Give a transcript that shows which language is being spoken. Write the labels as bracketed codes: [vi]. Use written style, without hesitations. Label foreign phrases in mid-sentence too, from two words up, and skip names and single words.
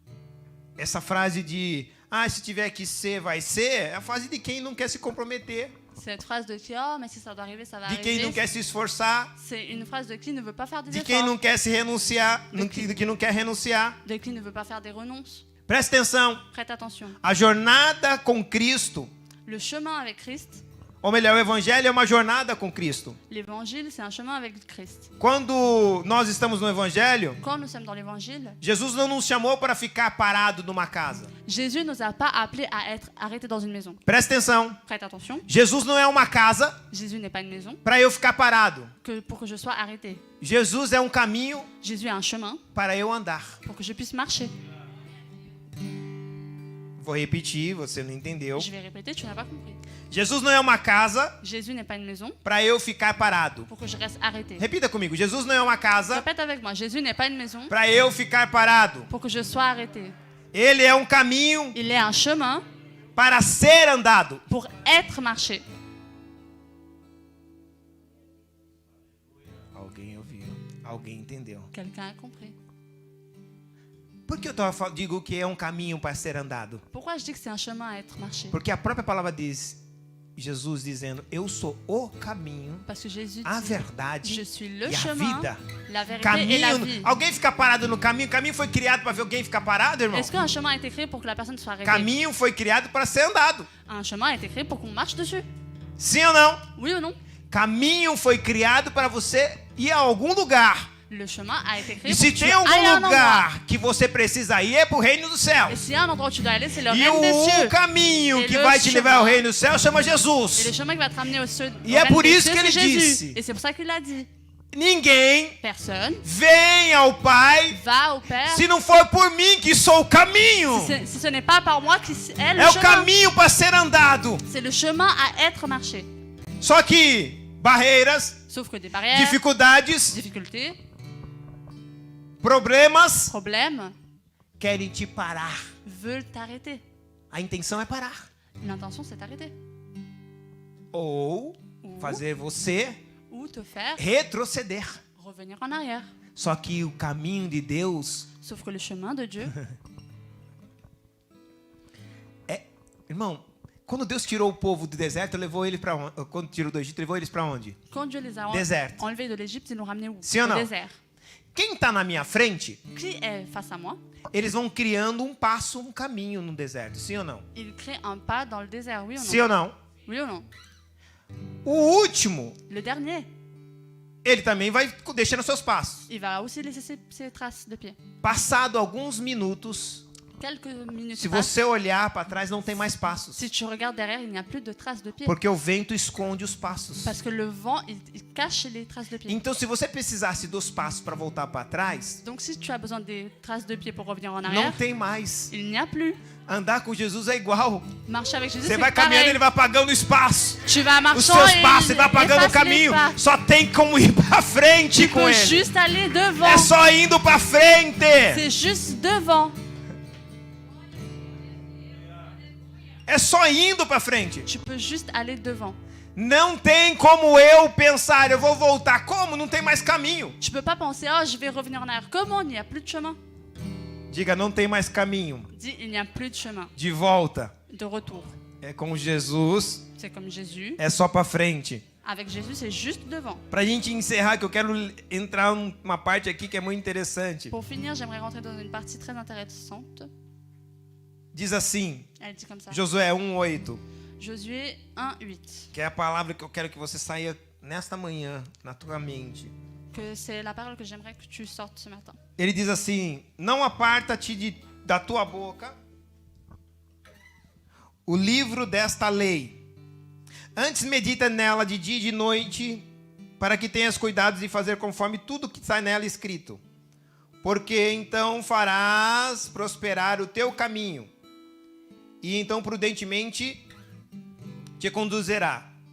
[pt] Essa frase de se tiver que ser, vai ser, é a frase de quem não quer se comprometer. [fr] Cette phrase de qui, oh, mais si ça doit arriver, ça va [pt] de quem não [fr] arriver. [pt] quer se esforçar, [fr] C'est une phrase de qui ne veut pas faire des [pt] de quem [fr] efforts. [pt] não quer se renunciar, de que não quer renunciar. [fr] De qui ne veut pas faire des renonces. [pt] Presta atenção, [fr] Prête attention. [pt] a jornada com Cristo, [fr] Le chemin avec Christ, [pt] ou melhor, o evangelho é uma jornada com Cristo. [fr] l'évangile, c'est un chemin avec Christ. [pt] Quando nós estamos no evangelho, [fr] Quand nous sommes dans l'évangile, [pt] Jesus não nos chamou para ficar parado numa casa. [fr] Jésus nous a pas appelés à être arrêtés dans une maison. [pt] Presta atenção, [fr] Prête attention. [pt] Jesus não é uma casa [fr] Jésus n'est pas une maison [pt] para eu ficar parado. [fr] pour que je sois arrêté. [pt] Jesus é um caminho [fr] Jésus est un chemin [pt] para eu andar. [fr] pour que je puisse marcher. [pt] Vou repetir, você não entendeu. [fr] Je vais répéter, tu n'as pas compris. [pt] Jesus não é uma casa [fr] Jésus n'est pas une maison [pt] para eu ficar parado. [fr] pour que je reste arrêté. [pt] Repita comigo. Jesus não é uma casa [fr] Répète avec moi. Jésus n'est pas une maison [pt] para eu ficar parado. [fr] pour que je sois arrêté. [pt] Ele é um caminho [fr] Il est un chemin [pt] para ser andado. [fr] pour être marché. [pt] Alguém ouviu? Alguém entendeu? [fr] Quelqu'un a compris. [pt] Por que eu digo que é um caminho para ser andado? [fr] Pourquoi je dis que c'est un chemin à être marché? [pt] Porque a própria palavra diz, Jesus dizendo, eu sou o caminho, [fr] Parce que Jésus [pt] a [fr] dit, [pt] verdade [fr] je suis le [pt] e a [fr] chemin, [pt] vida. [fr] la vérité et la [pt] Caminho. [fr] vie. [pt] Alguém fica parado no caminho? Caminho foi criado para ver alguém ficar parado, irmão? [fr] Est-ce qu'un chemin a été créé pour que la personne soit arrêtée? [pt] Caminho foi criado para ser andado. [fr] Un chemin a été créé pour qu'on marche dessus. [pt] Sim ou não? [fr] Oui ou non? [pt] Caminho foi criado para você ir a algum lugar. [fr] Le chemin a été créé [pt] E [fr] pour [pt] se [fr] que tu [pt] tem [fr] ailles à un [pt] algum [fr] endroit. [pt] lugar que você precisa ir, é para o reino do céu. [fr] Et s'il y a un endroit où tu dois aller, c'est le [pt] E [fr] règne des [pt] o [fr] cieux. [pt] caminho [fr] Et [pt] que [fr] le [pt] vai te levar ao [fr] chemin. [pt] reino do céu chama [fr] Et le [pt] Jesus. [fr] chemin qui va te ramener au cieux, [pt] E é [fr] règne [pt] por [fr] des [pt] isso [fr] cieux, [pt] que ele [fr] c'est Jésus. [pt] disse. [fr] Et c'est pour ça qu'il l'a dit. [pt] Ninguém [fr] Personne [pt] vem ao Pai [fr] va au Père [pt] se não for por mim que sou o caminho. [fr] si ce n'est pas par moi qui est le [pt] É o [fr] chemin. [pt] caminho para ser andado. [fr] C'est le chemin à être marché. [pt] Só que barreiras, [fr] Sauf que des barrières, [pt] dificuldades, [fr] difficultés, [pt] problemas [fr] problèmes [pt] querem te parar. [fr] veulent t'arrêter. [pt] A intenção é parar. [fr] L'intention, c'est t'arrêter. [pt] Ou fazer você [fr] Ou te faire [pt] retroceder. [fr] revenir en arrière. [pt] Só que o caminho de Deus [fr] Sauf que le chemin de Dieu, [pt] é, irmão, quando Deus tirou o povo do deserto, levou eles para onde? Quando tirou do Egito, levou eles para onde? [fr] quand Dieu les a [pt] Déserto. [fr] enlevés de l'Égypte, ils l'ont ramené où? [pt] Sim ou [fr] Au [pt] não? [fr] désert. [pt] Quem está na minha frente, [fr] Qui est face à moi? [pt] eles vão criando um passo, um caminho no deserto. Sim ou não? [fr] Il crée un pas dans le désert, oui ou non? [pt] Sim ou não? [fr] Oui ou non? [pt] O último, [fr] Le dernier, [pt] ele também vai deixando seus passos. [fr] il va aussi laisser ses traces de pied. [pt] Passado alguns minutos, [fr] Quelques minutes [pt] se [fr] passent. [pt] você olhar para trás, não tem mais passos. [fr] Si tu regardes derrière, il n'y a plus de traces de pied. [pt] Porque o vento esconde os passos. [fr] Parce que le vent, il cache les traces de pied. [pt] Então, se você precisasse dos passos para voltar para trás, [fr] Donc si tu as besoin des traces de pied pour revenir en [pt] não [fr] arrière, [pt] tem mais. [fr] il n'y a plus. [pt] Andar com Jesus é igual. [fr] Marcher avec Jésus, [pt] Você [fr] c'est [pt] vai caminhando, [fr] pareil. [pt] ele vai apagando o espaço. [fr] Tu vas [pt] Os [fr] marchant [pt] seus [fr] et [pt] passos, [fr] il [pt] ele vai apagando o [fr] efface les [pt] caminho. [fr] pas. [pt] Só tem como ir para frente [fr] Tu [pt] com [fr] peux [pt] ele. [fr] juste aller devant. [pt] É só indo para frente. [fr] C'est juste devant. [pt] É só indo para frente. [fr] Tu peux juste aller devant. [pt] Não tem como eu pensar, eu vou voltar. Como? Não tem mais caminho. [fr] Tu peux pas penser, oh, je vais revenir en arrière. Comment? Il n'y a plus de chemin. [pt] Diga, não tem mais caminho. [fr] Dis, il n'y a plus de chemin. [pt] De volta. [fr] De retour. [pt] É com Jesus, [fr] C'est comme Jésus. [pt] é só para frente. [fr] Avec Jésus, c'est juste devant. [pt] Pra gente encerrar, que eu quero entrar numa parte aqui que é muito interessante. [fr] Pour finir, j'aimerais rentrer dans une partie très intéressante. [pt] Diz assim, [fr] Elle dit comme ça. [pt] Josué 1:8, [fr] Josué 1:8. [pt] que é a palavra que eu quero que você saia nesta manhã na tua mente. [fr] Que c'est la parole que j'aimerais que tu sortes ce matin. [pt] Ele diz assim: não aparta-te da tua boca o livro desta lei. Antes medita nela de dia e de noite, para que tenhas cuidado de fazer conforme tudo que está nela escrito. Porque então farás prosperar o teu caminho, e então prudentemente te conduzirá.